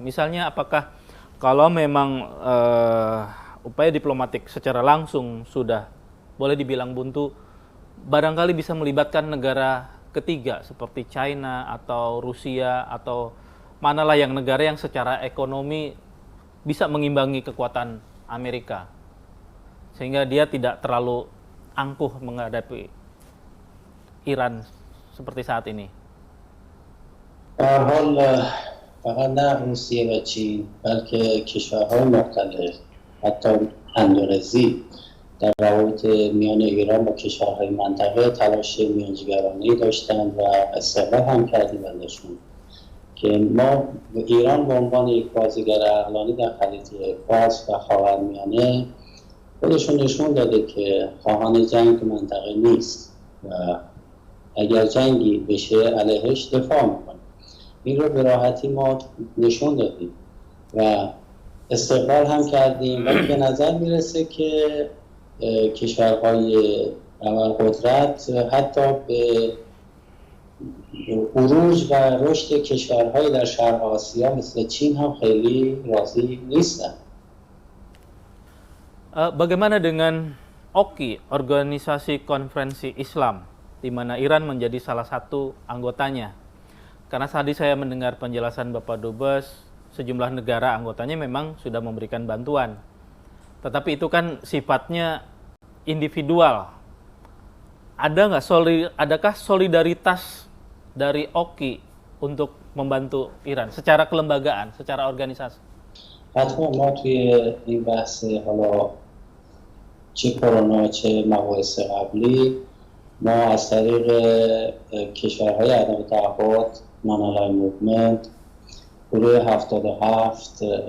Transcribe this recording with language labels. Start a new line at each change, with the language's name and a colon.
Indonesian: Misalnya apakah kalau memang upaya diplomatik secara langsung sudah boleh dibilang buntu, barangkali bisa melibatkan negara ketiga seperti China atau Rusia atau manalah yang negara yang secara ekonomi bisa mengimbangi kekuatan Amerika sehingga dia tidak terlalu angkuh menghadapi Iran seperti saat ini.
Persian: به هر حال فقط نه روسیه و چین بلکه کشورهای مختلف حتی اندونزی در روابط میان ایران با کشورهای منطقه تلاش میانجیگرانه‌ای داشتند و استقبال هم کردیم ازشون که ما ایران به عنوان یک بازیگر عقلانی در خلیج فارس و خاورمیانه خودشون نشون داده که خواهان جنگ تو منطقه نیست و اگر جنگی بشه علیهش دفاع میکنه. این رو به راحتی ما نشون دادیم و استقبال هم کردیم و به نظر میرسه که کشورهای ابرقدرت حتی به عروج و رشد کشورهای در شرق آسیا مثل چین هم خیلی راضی نیستن.
Indonesian: Bagaimana dengan OKI, Organisasi Konferensi Islam, di mana Iran menjadi salah satu anggotanya? Karena tadi saya mendengar penjelasan Bapak Dubes, sejumlah negara anggotanya memang sudah memberikan bantuan. Tetapi itu kan sifatnya individual. Adakah solidaritas dari OKI untuk membantu Iran secara kelembagaan, secara organisasi?
Persian: حتما ما توی این بحث حالا چه کرونا چه مباحث قبلی ما از طریق کشورهای عدم تعهد، نانالای موومنت، گروه 77،